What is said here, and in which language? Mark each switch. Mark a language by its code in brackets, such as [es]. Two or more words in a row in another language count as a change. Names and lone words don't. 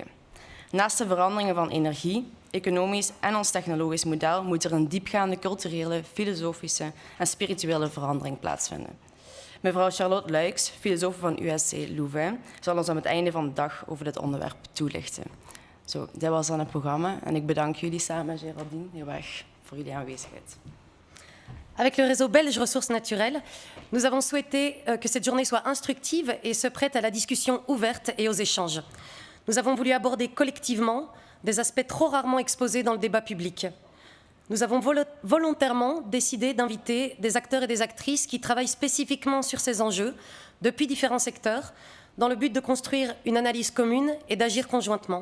[nl] Naast de veranderingen van energie, economisch en ons technologisch model moet er een diepgaande culturele, filosofische en spirituele verandering plaatsvinden. Mevrouw Charlotte Luijks, filosoof van USC Louvain, zal ons aan het einde van de dag over dit onderwerp toelichten. Zo, dit was dan het programma en ik bedank jullie samen met Géraldine heel erg voor jullie aanwezigheid. [fr] Avec le réseau belge Ressources Naturelles, nous avons souhaité que cette journée soit instructive et se prête à la discussion ouverte et aux échanges. Nous avons voulu aborder collectivement des aspects trop rarement exposés dans le débat public. Nous avons volontairement décidé d'inviter des acteurs et des actrices qui travaillent spécifiquement sur ces enjeux depuis différents secteurs, dans le but de construire une analyse commune et d'agir conjointement.